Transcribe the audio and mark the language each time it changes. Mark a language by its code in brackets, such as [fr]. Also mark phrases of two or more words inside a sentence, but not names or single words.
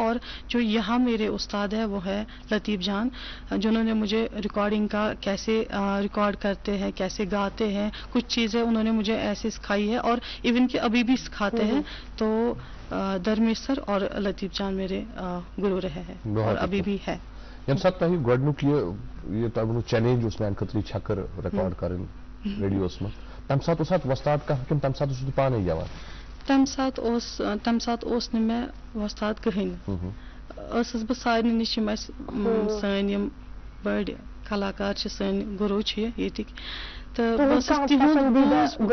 [ur] اور جو یہاں میرے استاد ہے وہ ہے لطیف جان، جنہوں نے مجھے ریکارڈنگ کا کیسے ریکارڈ کرتے ہیں، کیسے گاتے ہیں، کچھ چیزیں انہوں نے مجھے ایسے سکھائی ہے، اور ایون کہ ابھی بھی سکھاتے ہیں. تو دھرمیش سر اور لطیف جان میرے گرو رہے ہیں اور ابھی بھی ہے. [ks] ییٚمہِ ساتہٕ تۄہہِ گۄڈنیُک یہِ تۄہہِ ووٚنوٕ چیلینج اوس میٛانہِ خٲطرٕ یہِ چھکٕر رِکارڈ کَرٕنۍ ریڈیوَس منٛز، تَمہِ ساتہٕ اوسا وۄستاد کانٛہہ کِنہٕ تَمہِ ساتہٕ اوسُس بہٕ پانَے گٮ۪وان؟ تَمہِ ساتہٕ اوس نہٕ مےٚ وۄستاد کٕہٕنۍ. ٲسٕس بہٕ سارنٕے نِش یِم اَسہِ سٲنۍ یِم بٔڑۍ کلاکار چھِ، سٲنۍ گروٗ چھِ ییٚتِکۍ، تہٕ بہٕ ٲسٕس تِہُنٛد